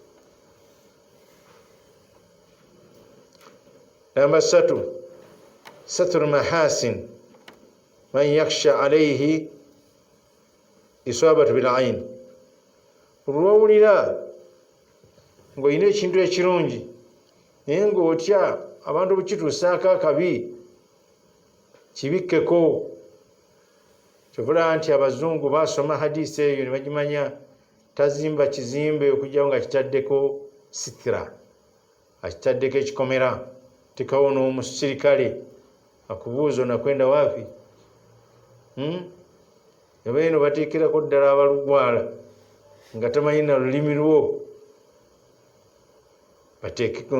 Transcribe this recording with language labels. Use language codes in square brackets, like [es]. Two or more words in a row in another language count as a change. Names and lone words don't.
[ar] namba 3 ستر محاسن من يخشى عليه إصابة بالعين. [lg] olwawulira ng'olina ekintu ekirungi naye ng'otya abantu bukituusaako akabi, kibikkeko. kyovula nti abazungu basoma hadisi eyo ne bagimanya, tazimba kizimbe okujjawo nga kitaddeko sitira, akitaddeko ekikomera, tekawo n'omusirikale akubuuza onakwenda wapi, abeeno bateekerako ddala abalugwala nga tamanyi na lulimi lwo bateekeko.